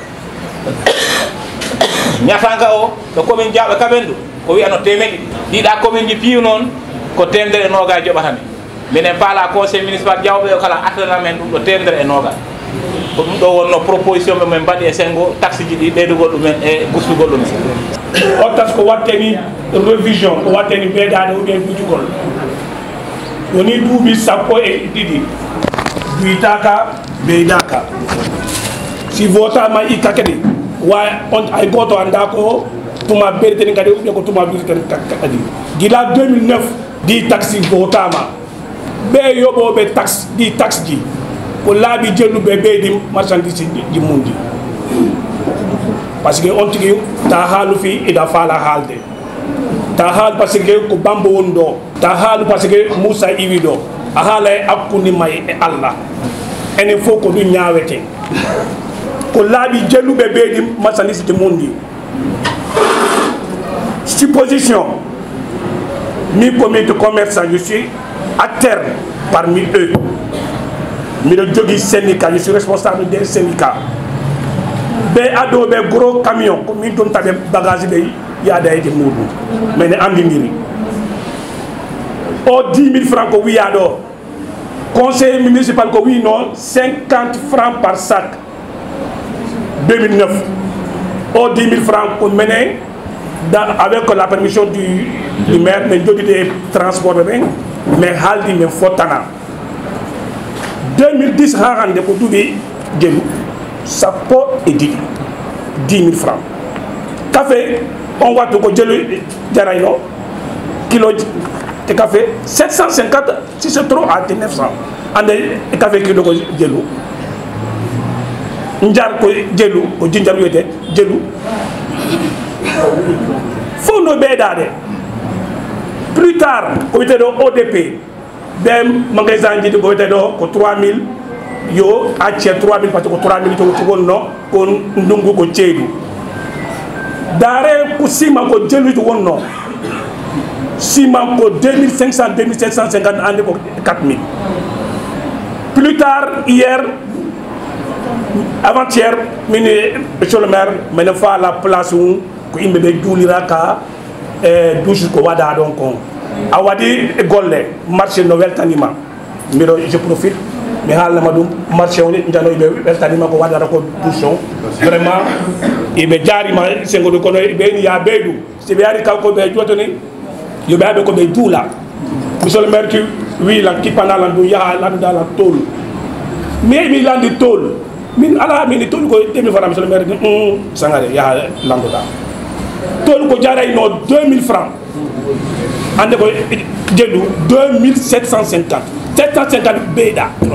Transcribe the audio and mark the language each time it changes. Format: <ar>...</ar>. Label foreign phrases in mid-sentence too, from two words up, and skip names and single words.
<ff>o ɗo commune Diawɓe Kaɓendu ko wiyano temeɗɗi ɗiɗa commune ji piiw noon ko 100 joɓatami minen paala</ff> <fr>conseil municipal</fr> <ff>Diawɓe o kala artirana men ɗum ɗo 100 ko ɗum ɗo wonno proposition ɓe men mbaɗi e sengo taxe ji ɗi ɓeydugol ɗumen e gustugol ɗumen o tas ko watteni révision ko watteni ɓeydade</ff> <fr>ou bien</fr> <ff>ɓitugol woni duuɓi sappo e ɗiɗi ɓuytaka ɓeydaka si votama ikka kadi wa on ay goto anda ko tuma beriteni kadi</ff> <fr>ou bien</fr> <ff>ko tuma beriteni kadi gila 2009 ɗi taxe votama ɓe yoɓoɓe taxe ɗi taxe ji ko laaɓi jelluɓe ɓeydi marchandise ji mundi</ff> <fr>par ce que on</fr> <ff>tigui ta haalu fi ida faala haalde ta haal</ff> <fr>par ce que</fr> <ff>ko bambo woni ɗo ta haalu</ff> <fr>par ce que</fr> <ff>Moussa iwi ɗo a haala e hakkundima e Allah enen fof ko ɗum ñaawete ko laaɓi jelluɓe ɓeydi marchandise ji mundi supposition mi</ff> <fr>comité de commerçant je suis acteur parmi eux</fr> <ff>miɗo jogui syndicat</ff> <fr>je suis responsable des syndicats</fr> <ff>ɓe adoɓe</ff> <fr>gros camion</fr> <ff>ko min dontaɓe bagage ɓe yaada ede muɗum mene andidiri o 10 000 francs ko wiya ɗo</ff> <fr>conseil municipal</fr> <ff>ko wi non 50</ff> <fr>francs par sac</fr> <ff>2009 o 10 000 francs ko mene</ff> <fr>avec la permission du maire</fr> <ff>men joɗide transport ɓe ɓen mais haaldi men fottana 2010 ha hande ko duuɓi jelu sappo e ɗiɗi 10 000 francs café on wattu ko jelu jarayno kilo e café 750</ff> <fr>si c'est trop à</fr> <ff>900 ande e café kilo ko jelu njar ko jelu ko jinjar wiyete jelu fo no ɓeydade</ff> <fr>plus tard</fr> <ff>ko witeɗo ODP ɓe magasin jiɗi ko witeɗo ko 3000 yo acce 3000</ff> <fr>par ce que</fr> <ff>ko 3000 to wonno ko ndungu ko ceeɗu dare ko sima ko jeluji wonno sima ko 2500 2750 ande ko 4000</ff> <fr>plus tard hier avant-hier monsieur le maire</fr> <ff>mene fa</ff> <fr>la place</fr> <ff>ko yimɓe ɓe juulira ka douche ko waɗa ɗon kon a waɗi golle marché no weltanima mbiɗo</ff> <fr>je profite</fr> <ff>mi haalnama ɗum marché o janoyɓe weltanima ko waɗata ko douche o vraiment iɓe jaarima sengo ɗum kono ɓeni ya ɓeydu si ɓe ari kanko ɓe jotoni yoɓe aɓe ko ɓe juula</ff> <fr>monsieur le maire</fr> <ff>ki wi lan kippanalan ɗum yaha landudalan tool mais mi landi tool min ala mini tool ko 2000 francs</ff> <fr>monsieur le maire</fr> <ff>ni sangare yaha landuɗa tool ko jarayno 2000 francs ande ko jeɗɗu 2750 750 ɓeyɗa</ff>